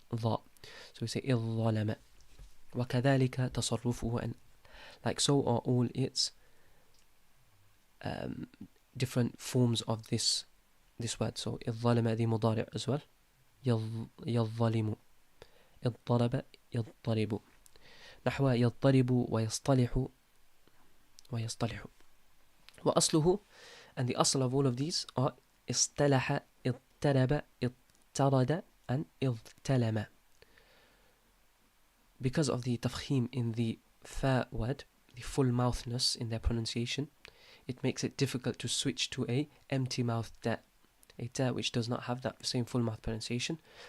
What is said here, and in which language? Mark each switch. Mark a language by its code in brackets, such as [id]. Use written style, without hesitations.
[en] So we say الظلم. [ar] وكذلك تصرفه, [en] and like so are all its different forms of this word. So الظلم the مضارع as well. [ar] يظلم, اضطرب يضطرب. نحو يضطرب ويصطلح ويصطلح. [en] وأصله, and the asl of all of these are اصطلح, اضطرب, اضطرد and اضطلم. Because of the tafkhim in the fa word, the full mouthness in their pronunciation, it makes it difficult to switch to a empty mouth ta, a ta which does not have that same full mouth pronunciation.